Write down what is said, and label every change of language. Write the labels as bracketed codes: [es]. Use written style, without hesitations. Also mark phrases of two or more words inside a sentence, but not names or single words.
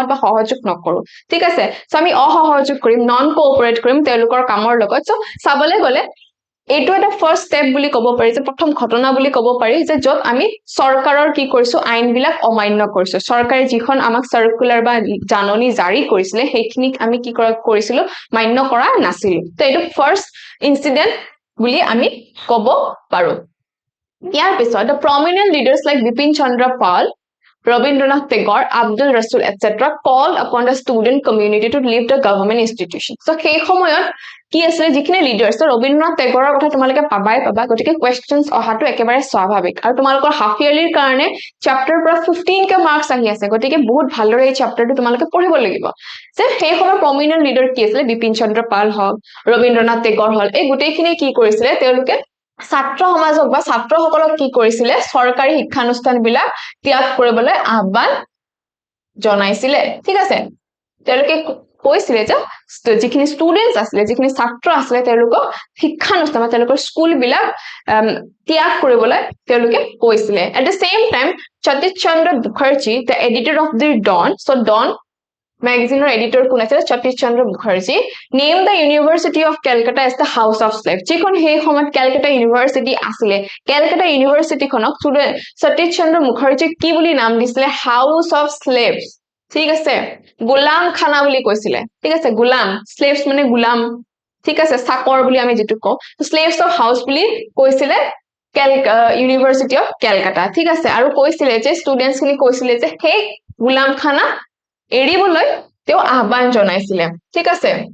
[as] বা সহযোগ নকৰো ঠিক আছে সো আমি অসহযোগ কৰিম [en] non cooperate [as] কৰিম তেওঁলোকৰ কামৰ লগত সো চাবলৈ গলে এইটো এটা [en] first step [as] বুলি ক'ব পাৰি যে প্ৰথম ঘটনা বুলি ক'ব পাৰি যে যত আমি সৰকাৰৰ কি কৰিছো আইন বিলাক অমান্য কৰিছো সৰকাৰে যিখন আমাক সাৰ্কুলাৰ বা জাননী জাৰি কৰিছিলে সেইখিনিক আমি কি কৰিছিলো মান্য কৰা নাছিল তো এইটো [en] first incident [as] বুলি আমি ক'ব পাৰো ইয়াৰ পিছত [en] the prominent leaders like Bipin Chandra Pal Rabindranath Tagore Abdul Rasul etc called upon the student community to leave the government institution so সেই [as] সময়ত কি আছিল যিখিনি লিডাৰ্স তো ৰবীন্দ্ৰনাথ টেগৰৰ কথা তোমালোকে পাবা গতিকে কোৱেশ্চনছ অহাটো একেবাৰে স্বাভাৱিক আৰু তোমালোকৰ [en] half yearly [as] কাৰণে চ্যাপ্টাৰ পৰা 15 কে মাৰ্কস আহি আছে গতিকে বহুত ভালদৰে এই চ্যাপ্টাৰটো তোমালোকে পঢ়িব লাগিব যে সেই সময়ৰ [en] prominent leader [as] কি আছিল বিপিন চন্দ্ৰ পাল হল ৰবীন্দ্ৰনাথ টেগৰ হল এই গোটেইখিনি কি কৰিছিলে তেওঁলোকে ছাত্ৰ সমাজক বা ছাত্ৰসকলক কি কৰিছিলে সৰকাৰি শিক্ষানুষ্ঠানবিলাক ত্যাগ কৰিবলৈ আহ্বান জনাইছিলে ঠিক আছে তেওঁলোকে কৈছিলে যে যিখিনি ষ্টুডেন্টস আছিল যিখিনি ছাত্ৰ আছিল তেওঁলোকক শিক্ষানুষ্ঠান তেওঁলোকৰ স্কুল বিলাক ত্যাগ কৰিবলৈ তেওঁলোকে কৈছিলে [en] at the same time Satish Chandra Mukherjee the editor of the Dawn so Dawn magazine editor [as] কোন আছিল [en] Satish Chandra Mukherjee named the University of Calcutta as the House [as] of Slaves যিখন সেই সময়ত Calcutta University আছিল Calcutta University খনক Satish Chandra Mukherjee কি বুলি নাম দিছিলে [en] House of Slaves [as] ঠিক আছে গোলাম খানা বুলি কৈছিলে ঠিক আছে গোলাম স্লেভস মানে গোলাম ঠিক আছে চাকৰ বুলি আমি যেটো কও [en] slaves of house [as] বুলি কৈছিলে ইউনিভাৰ্সিটি অফ ক্যালকাটা ঠিক আছে আৰু কৈছিলে যে ষ্টুডেন্টস খিনি কৈছিলে যে সেই গোলাম খানা এৰিবলৈ তেও আহ্বান জনাইছিলে ঠিক আছে